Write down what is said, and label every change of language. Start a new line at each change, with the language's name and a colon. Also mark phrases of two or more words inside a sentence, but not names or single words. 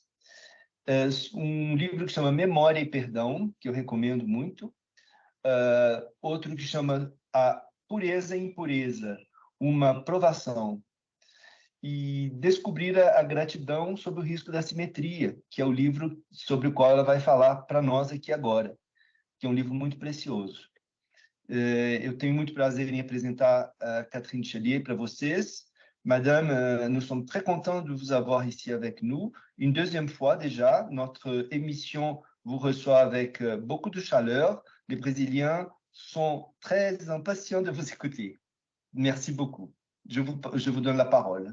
Portuguese: um livro que chama Memória e Perdão, que eu recomendo muito, outro que chama A Pureza e Impureza, uma provação, e Descobrir a Gratidão sob o Risco da Simetria, que é o livro sobre o qual ela vai falar para nós aqui agora, que é um livro muito precioso. Eu tenho muito prazer em apresentar a Catherine Chalier para vocês.
French: Madame, nous sommes très contents de vous avoir ici avec nous. Une deuxième fois déjà, notre émission vous reçoit avec beaucoup de chaleur. Les Brésiliens sont très impatients de vous écouter. Merci beaucoup. Je vous donne la parole.